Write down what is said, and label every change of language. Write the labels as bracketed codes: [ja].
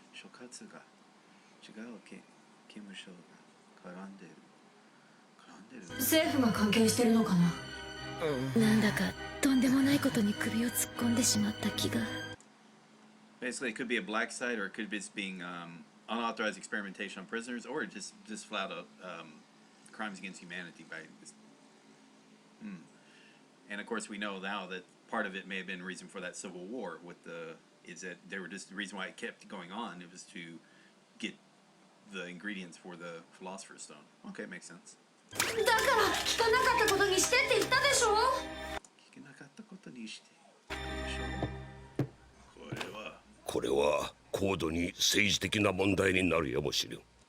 [ja] 所轄が違う刑務所が絡んでる。政府が関係してるのかな。なんだかとんでもないことに首を突っ込んでしまった気が。 [en] Basically, it could be a black site, or it could be just being unauthorized experimentation on prisoners, or just flat out crimes against humanity by this. And of course, we know now that part of it may have been reason for that civil war. With is that they were just the reason why it kept going on. It was to get the ingredients for the Philosopher's Stone. Okay, it makes sense. [ja] だから聞かなかったことにしてって言ったでしょ。聞けなかったことにして。これは高度に政治的な問題になるやもしれん。